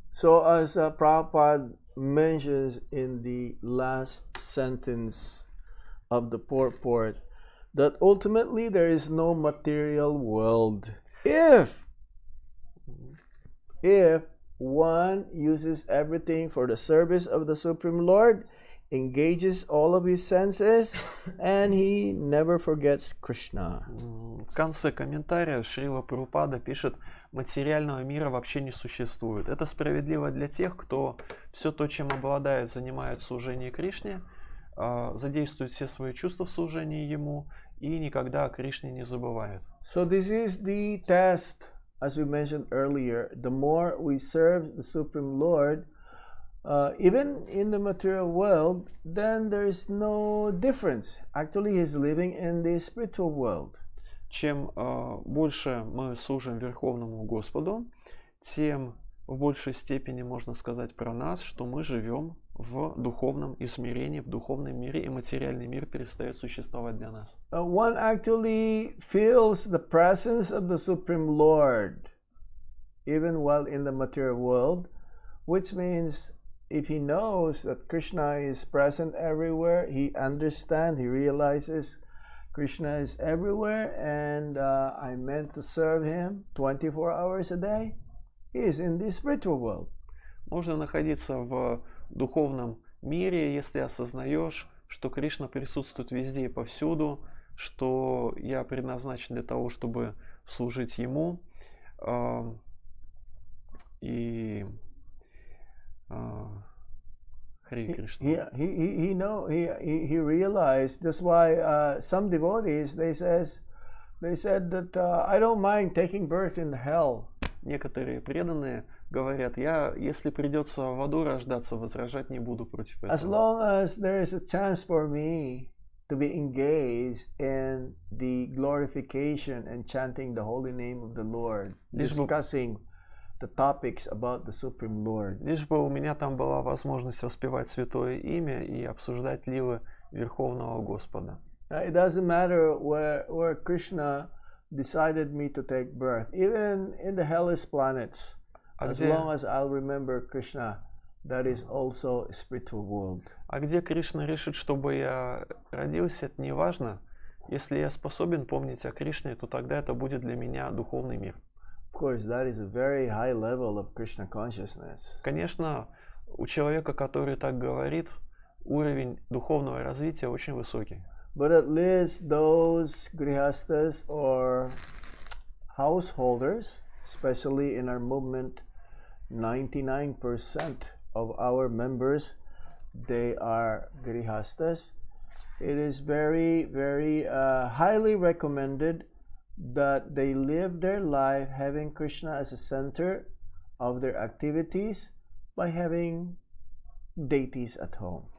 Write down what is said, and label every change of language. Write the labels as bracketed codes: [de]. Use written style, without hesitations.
[en] So as Prabhupada mentions in the last sentence of the purport, that ultimately there is no material world if one uses everything for the service of the Supreme Lord, engages all of his senses, and he never forgets Krishna. [ru] В конце комментария Шрила Прабхупада пишет: материального мира вообще не существует. Это справедливо для тех, кто все то, чем обладает, занимает в служении Кришне, задействует все свои чувства в служении Ему и никогда о Кришне не забывает. [en] So this is the test, as we mentioned earlier. The more we serve the Supreme Lord, even in the material world, then there is no difference. Actually, he's living in the spiritual world. [ru] Чем больше мы служим Верховному Господу, тем в большей степени можно сказать про нас, что мы живем в духовном измерении, в духовном мире, и материальный мир перестает существовать для нас. [en] One actually feels the presence of the Supreme Lord, even while in the material world, which means if he knows that Krishna is present everywhere, he understands, he realizes Krishna is everywhere, and I'm meant to serve him 24 hours a day. He is in the spiritual world. [ru] Можно находиться в духовном мире, если осознаешь, что Кришна присутствует везде и повсюду, что я предназначен для того, чтобы служить Ему. И Харе Кришна. [en] He realized. That's why some devotees they said that I don't mind taking birth in hell. [ru] Некоторые преданные говорят: я, если придется в аду рождаться, возражать не буду против этого. [en] As long as there is a chance for me to be engaged in the glorification and chanting the holy name of the Lord, discussing the topics about the Supreme Lord. [ru] Лишь бы у меня там была возможность воспевать святое имя и обсуждать лилы Верховного Господа. [en] It doesn't matter where Krishna decided me to take birth, even in the hellish planets. As long as I'll remember Krishna, that is also a spiritual world. [ru] А где Кришна решит, чтобы я родился, это не важно. Если я способен помнить о Кришне, то тогда это будет для меня духовный мир. [en] Of course, that is a very high level of Krishna consciousness. [ru] Конечно, у человека, который так говорит, уровень духовного развития очень высокий. [en] But at least those grihastas or householders, especially in our movement, 99% of our members, they are grihastas. It is very, very highly recommended that they live their life having Krishna as a center of their activities by having deities at home.